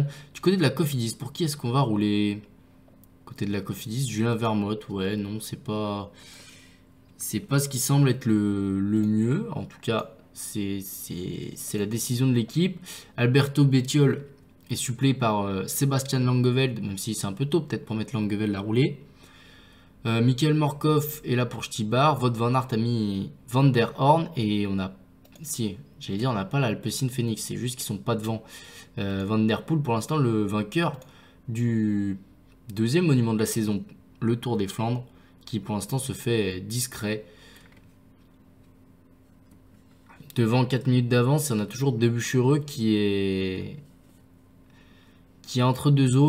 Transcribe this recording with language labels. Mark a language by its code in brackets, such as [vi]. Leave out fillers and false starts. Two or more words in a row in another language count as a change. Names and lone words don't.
[fr] Du côté de la Cofidis, pour qui est-ce qu'on va rouler? Côté de la Cofidis, Julien Vermote, ouais, non, c'est pas ce qui semble être le mieux. En tout cas, c'est la décision de l'équipe. Alberto Bettiol est suppléé par Sébastien Langeveld, même si c'est un peu tôt peut-être pour mettre Langeveld à rouler. Michael Morkov est là pour Stibar. Wout van Aert a mis Van der Horn. Et on n'a pas l'Alpecin Phoenix, c'est juste qu'ils sont pas devant. Van der Poel, pour l'instant, le vainqueur du 2e monument de la saison, le Tour des Flandres, qui pour l'instant se fait discret. Devant 4 minutes d'avance, on a toujours de Buchereux qui est entre deux eaux.